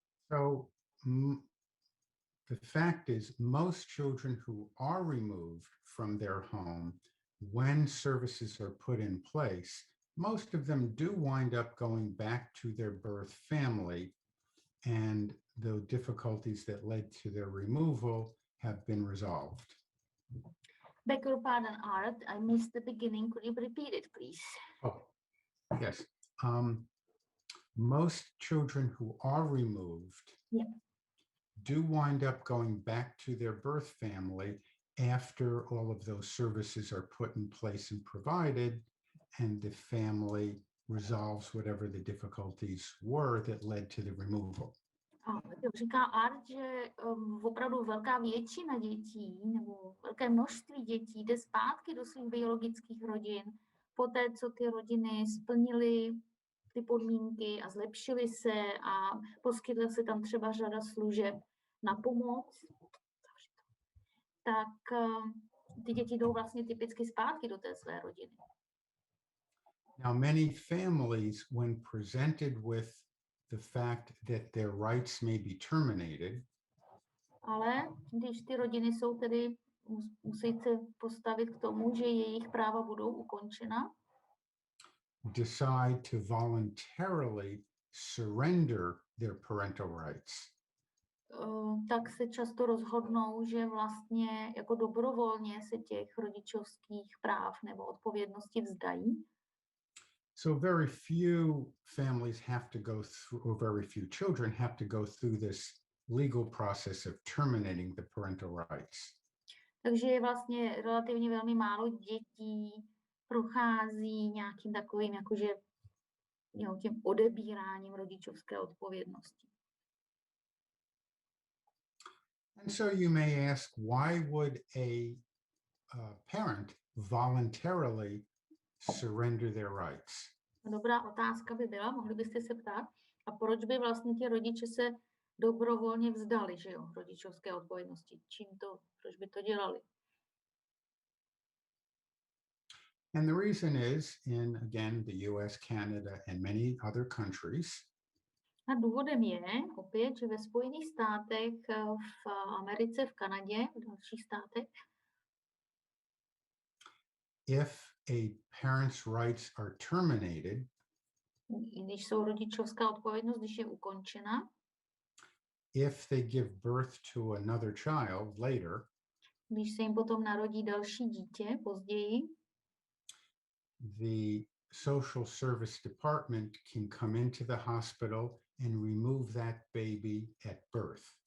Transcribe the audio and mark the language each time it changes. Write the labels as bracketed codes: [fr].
[en] So the fact is, most children who are removed from their home, when services are put in place, most of them do wind up going back to their birth family, and the difficulties that led to their removal have been resolved. Beg your pardon, Art, I missed the beginning. Could you repeat it, please? Oh, yes. Most children who are removed do wind up going back to their birth family after all of those services are put in place and provided, and the family resolves whatever the difficulties were that led to the removal. [cs] Říká Art, že opravdu velká většina dětí nebo velké množství dětí jde zpátky do svých biologických rodin, poté co ty rodiny splnily ty podmínky a zlepšily se a poskytla se tam třeba řada služeb na pomoc, tak ty děti jdou vlastně typicky zpátky do té své rodiny. [en] Now, many families, when presented with the fact that their rights may be terminated, [cs] ale když ty rodiny jsou tedy, musí se postavit k tomu, že jejich práva budou ukončena, [en] decide to voluntarily surrender their parental rights, [cs] tak se často rozhodnou, že vlastně jako dobrovolně se těch rodičovských práv nebo odpovědnosti vzdají. [en] So very few families have to go through, or very few children have to go through this legal process of terminating the parental rights. [cs] Takže je vlastně relativně velmi málo dětí prochází nějakým takovým jakože tím odebíráním rodičovské odpovědnosti. [en] And so you may ask, why would a parent voluntarily surrender their rights? [cs] Dobrá otázka by byla, mohli byste se ptát, a proč by vlastně ti rodiče se dobrovolně vzdali, že jo, rodičovské odpovědnosti? Proč by to dělali? [en] And the reason is, in again the US, Canada, and many other countries, [cs] a důvodem je opět, že ve Spojených státech, v Americe, v Kanadě, v dalších státech, [en] if a parent's rights are terminated, [cs] když jsou rodičovská odpovědnost, když je ukončena, [en] if they give birth to another child later, [cs] když se jim potom narodí další dítě později, [en] the social service department can come into the hospital and remove that baby at birth.